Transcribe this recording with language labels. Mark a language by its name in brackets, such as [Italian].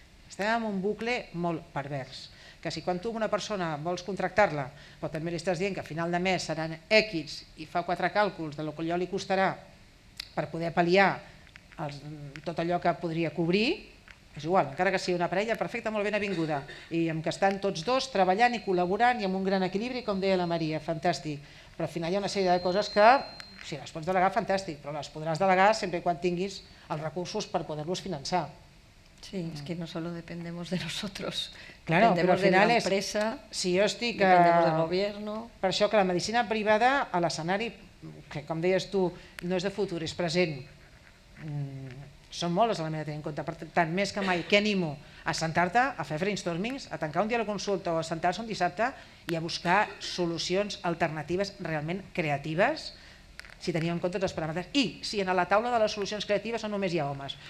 [Catalan] Estem en un bucle molt pervers, que si quan tu una persona vols contractar-la, però també li estàs dient que a final de mes seran X i fa 4 càlculs del que allò li costarà per poder pal·liar tot allò que podria cobrir, és igual, encara que sigui una parella perfecta, molt ben avinguda, i en què estan tots dos treballant i col·laborant i amb un gran equilibri, com deia la Maria, fantàstic. Però al final hi ha una sèrie de coses que, si les pots delegar, fantàstic, però les podràs delegar sempre quan tinguis els recursos per poder-los finançar. [Spanish] Sí, es que no solo dependemos de nosotros, claro, dependemos de la empresa, [Catalan] si jo estic, [Spanish] dependemos del gobierno. [Catalan] Per això que la medicina privada, a l'escenari, que com deies tu, no és de futur, és present, són molts els elements a tenir en compte. Per tant, més que mai, què animo? A sentar-te, a fer brainstormings, a tancar un dia la consulta o a sentar-se un dissabte i a buscar solucions alternatives realment creatives, si tenim en compte els paràmetres, i si en la taula de les solucions creatives no només hi ha homes.